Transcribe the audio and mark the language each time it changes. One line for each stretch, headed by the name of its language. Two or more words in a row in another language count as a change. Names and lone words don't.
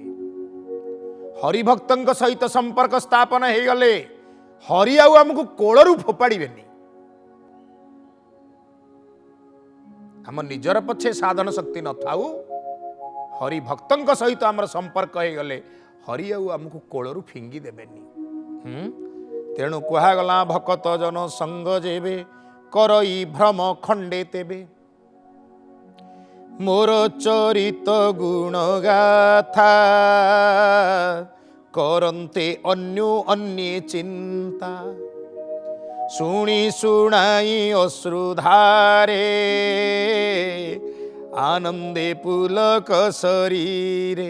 Odia: ହରି ଭକ୍ତଙ୍କ ସହିତ ସମ୍ପର୍କ ସ୍ଥାପନ ହୋଇ ଗଲେ ହରି ଆଉ ଆମକୁ କୋଳରୁ ଫୋପାଡ଼ିବେନି। ଆମ ନିଜର ପଛେ ସାଧନ ଶକ୍ତି ନ ଥାଉ, ହରି ଭକ୍ତଙ୍କ ସହିତ ଆମର ସମ୍ପର୍କ ହୋଇ ଗଲେ ହରି ଆଉ ଆମକୁ କୋଳରୁ ଫିଙ୍ଗି ଦେବେନି। ତେଣୁ କୁହାଗଲା ଭକ୍ତ ଜନ ସଙ୍ଗ ଯେବେ କରଇ ଭ୍ରମ ଖଣ୍ଡେ ତେବେ। ମୋର ଚରିତ ଗୁଣ ଗାଥା କରନ୍ତେ ଅନ୍ୟୋ ଅନ୍ୟେ ଚିନ୍ତା। ଶୁଣି ଶୁଣାଇ ଅଶ୍ରୁଧାରେ ଆନନ୍ଦେ ପୁଲକ ଶରୀରେ।